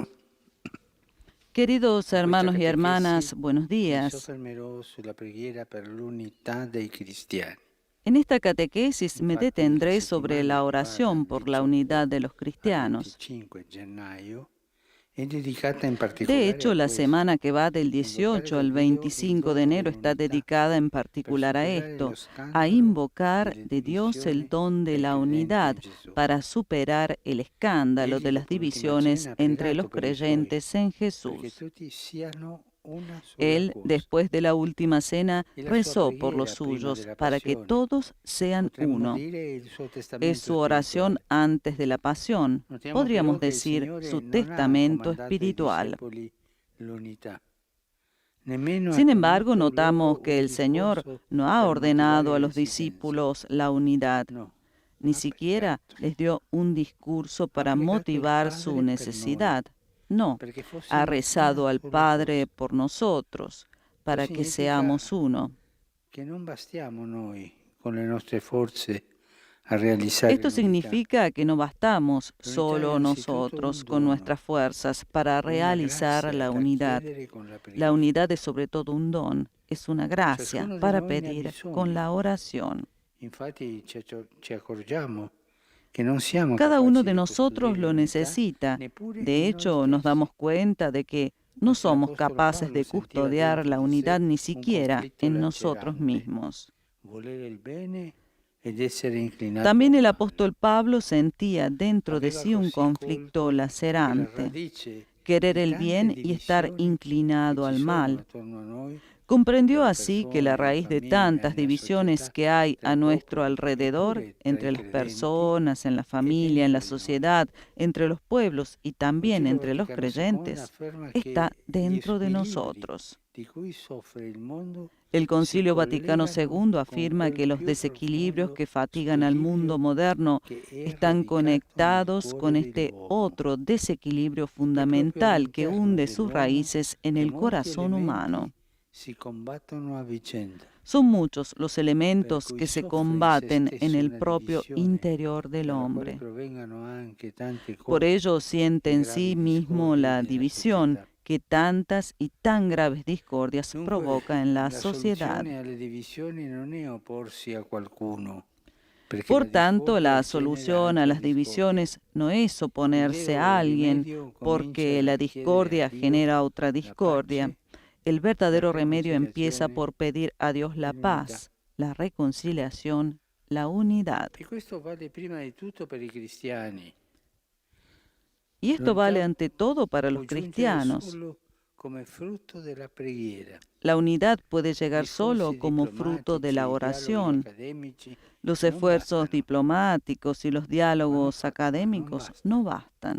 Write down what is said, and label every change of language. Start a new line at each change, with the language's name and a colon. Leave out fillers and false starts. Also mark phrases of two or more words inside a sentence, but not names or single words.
Spanish: Queridos hermanos y hermanas, buenos
Italian: Mi
Spanish: días.
Italian: soffermerò sulla preghiera per l'unità dei cristiani.
Spanish: En esta catequesis me detendré sobre la oración por la unidad de los cristianos.
Italian: 25 gennaio è dedicata in particolare
Spanish: De hecho,
Italian: a
Spanish: la
Italian: questo.
Spanish: semana que va del 18 al 25 de enero está dedicada en particular a esto, a invocar de Dios el don de la unidad para superar el escándalo de las divisiones entre los creyentes en
Italian: Perché
Spanish: Jesús.
Italian: tutti siano una sola
Spanish: Él,
Italian: cosa.
Spanish: después de la última cena, Y la rezó
Italian: sua
Spanish: por los
Italian: preghiera prima
Spanish: suyos
Italian: della
Spanish: para que
Italian: passione.
Spanish: todos sean
Italian: Potremmo
Spanish: uno.
Italian: dire il suo testamento
Spanish: Es su oración
Italian: spirituale.
Spanish: antes de la pasión,
Italian: Notiamo
Spanish: podríamos
Italian: però che il
Spanish: decir
Italian: Signore
Spanish: su
Italian: non ha
Spanish: testamento
Italian: comandato ai
Spanish: espiritual.
Italian: discepoli l'unità. Nemmeno ha
Spanish: Sin embargo,
Italian: tenuto
Spanish: notamos
Italian: loro
Spanish: que
Italian: un
Spanish: el Señor
Italian: discorso
Spanish: no ha
Italian: per
Spanish: ordenado a
Italian: motivare
Spanish: los
Italian: l'esistenza.
Spanish: discípulos la unidad,
Italian: No,
Spanish: ni
Italian: ha
Spanish: siquiera
Italian: pregato
Spanish: les dio un discurso para
Italian: pregato il
Spanish: motivar
Italian: Padre
Spanish: su
Italian: per
Spanish: necesidad. No,
Italian: perché fossimo
Spanish: ha
Italian: una
Spanish: rezado al
Italian: sola
Spanish: Padre
Italian: cosa.
Spanish: por nosotros, para que
Italian: significa
Spanish: seamos uno.
Italian: Che non bastiamo noi con le nostre forze a realizzare
Spanish: Esto
Italian: l'unità.
Spanish: significa que no bastamos
Italian: L'unità è
Spanish: solo
Italian: innanzitutto
Spanish: nosotros
Italian: un
Spanish: con
Italian: dono,
Spanish: nuestras fuerzas para
Italian: una
Spanish: realizar
Italian: grazia
Spanish: la
Italian: da
Spanish: unidad.
Italian: chiedere con la
Spanish: La
Italian: preghiera.
Spanish: unidad es sobre todo un don es una gracia para pedir con la oración.
Italian: Infatti ci accorgiamo che non siamo
Spanish: Cada uno
Italian: capaci
Spanish: de
Italian: di
Spanish: nosotros
Italian: costruire
Spanish: lo
Italian: l'unità
Spanish: necesita.
Italian: neppure
Spanish: De
Italian: in noi
Spanish: hecho, nos
Italian: stessi.
Spanish: damos cuenta de que no
Italian: Perché
Spanish: somos
Italian: l'Apostolo
Spanish: capaces
Italian: Paolo
Spanish: de
Italian: sentiva
Spanish: custodiar
Italian: dentro
Spanish: la
Italian: di sé
Spanish: unidad ni
Italian: un
Spanish: siquiera
Italian: conflitto
Spanish: en nosotros
Italian: lacerante,
Spanish: mismos.
Italian: volere il bene ed essere inclinato
Spanish: También
Italian: al
Spanish: el
Italian: male.
Spanish: apóstol Pablo sentía dentro de
Italian: Aveva
Spanish: sí un
Italian: così
Spanish: conflicto
Italian: colto che la
Spanish: lacerante,
Italian: radice
Spanish: querer
Italian: di
Spanish: el
Italian: tante
Spanish: bien y estar
Italian: divisioni
Spanish: inclinado
Italian: che ci
Spanish: al
Italian: sono
Spanish: mal.
Italian: attorno a noi,
Spanish: Comprendió
Italian: tra le
Spanish: así que la
Italian: persone, nella
Spanish: raíz de
Italian: famiglia,
Spanish: tantas
Italian: nella
Spanish: divisiones
Italian: società,
Spanish: que hay
Italian: tra
Spanish: a
Italian: i
Spanish: nuestro
Italian: popoli,
Spanish: alrededor,
Italian: eppure tra
Spanish: entre
Italian: i
Spanish: las
Italian: credenti,
Spanish: personas, en la
Italian: è
Spanish: familia, en la
Italian: dentro di noi.
Spanish: sociedad, entre los pueblos y también
Italian: Concilio
Spanish: entre los
Italian: Vaticano II
Spanish: creyentes,
Italian: afferma
Spanish: está
Italian: che gli
Spanish: dentro de
Italian: squilibri
Spanish: nosotros.
Italian: di cui soffre il mondo
Spanish: El
Italian: si
Spanish: Concilio Vaticano
Italian: collegano
Spanish: II
Italian: con
Spanish: afirma
Italian: quel
Spanish: que los
Italian: più
Spanish: desequilibrios
Italian: profondo
Spanish: que fatigan al mundo
Italian: squilibrio
Spanish: moderno
Italian: che è
Spanish: están
Italian: radicato nel
Spanish: conectados
Italian: cuore
Spanish: con este
Italian: dell'uomo.
Spanish: otro desequilibrio
Italian: È proprio
Spanish: fundamental que
Italian: all'interno
Spanish: hunde sus
Italian: dell'uomo
Spanish: raíces en
Italian: che
Spanish: el
Italian: molti
Spanish: corazón humano.
Italian: elementi si combattono a vicenda,
Spanish: Son muchos los
Italian: per
Spanish: elementos
Italian: cui
Spanish: que se
Italian: soffre in
Spanish: se combaten en
Italian: stesso
Spanish: el
Italian: una
Spanish: propio
Italian: divisione
Spanish: interior del
Italian: dalla quale
Spanish: hombre.
Italian: provengano anche tante
Spanish: Por
Italian: cose
Spanish: ello siente
Italian: e
Spanish: en
Italian: gravi
Spanish: sí mismo
Italian: discordie
Spanish: la
Italian: nella
Spanish: división
Italian: società.
Spanish: que tantas y tan graves discordias
Italian: Dunque,
Spanish: provoca en la
Italian: la
Spanish: sociedad.
Italian: soluzione alle divisioni non è opporsi a qualcuno, perché
Spanish: Por
Italian: la
Spanish: tanto,
Italian: discordia
Spanish: la
Italian: genera
Spanish: solución a
Italian: altra
Spanish: las
Italian: discordia.
Spanish: divisiones no es
Italian: Il
Spanish: oponerse
Italian: vero
Spanish: a alguien
Italian: rimedio
Spanish: porque
Italian: comincia
Spanish: la
Italian: dal chiedere a
Spanish: discordia
Italian: Dio
Spanish: genera otra
Italian: la
Spanish: discordia.
Italian: pace,
Spanish: El verdadero
Italian: la
Spanish: remedio empieza
Italian: reconciliazione
Spanish: por pedir a Dios la
Italian: e l'unità.
Spanish: paz, la reconciliación, la unidad.
Italian: E questo vale prima di tutto per i cristiani.
Spanish: Y esto vale
Italian: L'unità
Spanish: ante todo para los
Italian: può giungere
Spanish: cristianos.
Italian: solo come frutto della preghiera.
Spanish: La unidad puede llegar solo
Italian: Discorsi
Spanish: como fruto de
Italian: diplomatici
Spanish: la
Italian: e dialoghi
Spanish: oración.
Italian: accademici
Spanish: Los
Italian: non
Spanish: esfuerzos
Italian: bastano.
Spanish: diplomáticos y los diálogos académicos no bastan.